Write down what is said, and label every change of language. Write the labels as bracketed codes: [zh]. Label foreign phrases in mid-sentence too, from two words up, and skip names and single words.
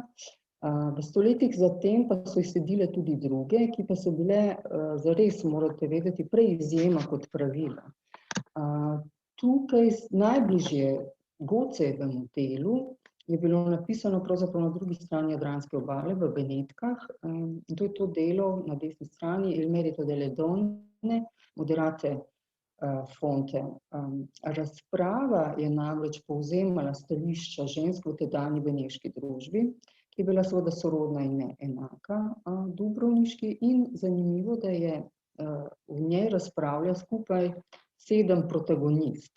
[sl] V stoletjih zatem pa so izsledile tudi druge, ki pa so bile zares, morate vedeti, prej izjema kot pravila. Tukaj najbližje Gocejevemu delu je bilo napisano pravzaprav na drugi strani Jadranske obale, v Benetkah. In to je to delo na desni strani, Il merito delle donne, moderate fonte. Razprava je namreč povzemala stališča žensk v tedanji beneški družbi, ki je bila seveda sorodna in ne enaka dubrovniški, in zanimivo, da je v njej razpravlja skupaj 7 protagonistk.